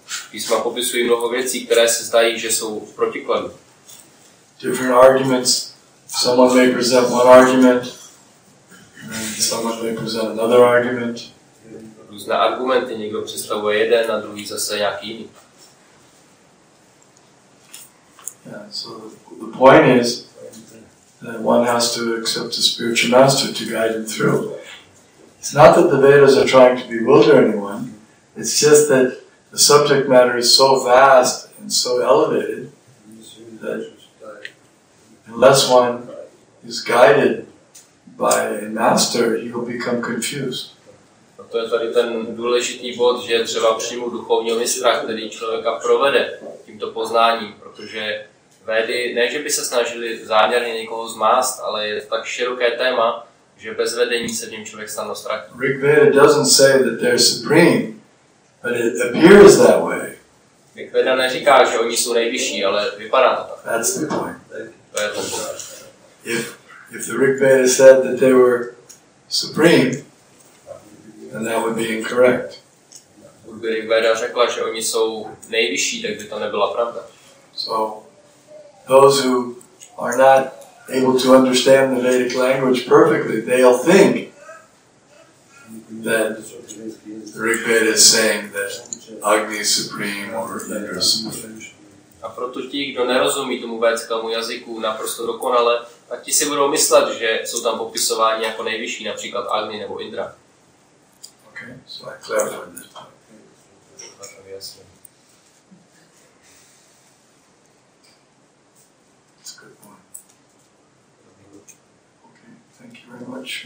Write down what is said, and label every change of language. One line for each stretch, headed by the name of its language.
Czech: Písma popisují mnoho věcí, které se zdají, že jsou v protikladu.
English: Different arguments. Someone may present one argument, and someone may present another argument.
Czech: Různé argumenty, někdo představuje jeden a druhý zase nějaký jiný.
English: Yeah, so the point is that one has to accept a spiritual master to guide him through. It's not that the Vedas are trying to bewilder anyone, it's just that the subject matter is so vast and so elevated that unless one is guided by a master, he will become confused.
Czech: To je tady ten důležitý bod, že třeba přijmout duchovního mistra, který člověka provede tímto poznáním, protože Védy, ne že by se snažili záměrně někoho zmást, ale je tak široké téma, že bez vedení se v něm člověk snadno ztratí.
English: Rig Veda doesn't say that they're supreme, but it appears that way.
Czech: Rig Veda neříká, že oni jsou nejvyšší, ale vypadá to tak.
English: That's the point.
Czech: To je ten bod.
English: If the Rig Veda said that they were supreme, then that would be incorrect.
Czech: Kdyby Rig Veda řekla, že oni jsou nejvyšší, tak by to nebyla pravda.
English: So, those who are not able to understand the Vedic language perfectly, they'll think that the Rig Veda is saying that Agni is supreme or Indra is supreme.
Czech: A proto ti, kdo nerozumí tomu védskému jazyku naprosto dokonale, tak ti si budou myslet, že jsou tam popisováni jako nejvyšší, například Agni nebo Indra.
English: Okay, so I clarified this point.
Czech: Jasně.
English: That's a good point. Okay, thank you very much.